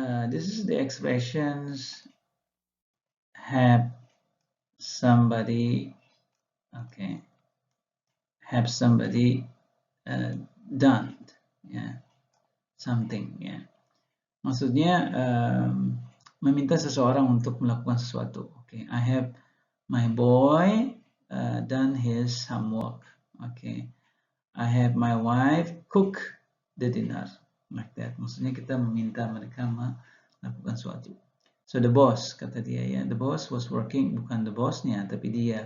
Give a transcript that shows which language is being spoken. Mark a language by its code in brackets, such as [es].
[en] This is the expressions have somebody, okay, have somebody done, ya, something, ya. [id] Maksudnya meminta seseorang untuk melakukan sesuatu. [en] Okay, I have my boy done his homework. Okay, I have my wife cook the dinner, like that. [id] Maksudnya kita meminta mereka melakukan sesuatu. [en] So the boss, [id] kata dia, ya, [en] the boss was working, [id] bukan the bossnya, tapi dia.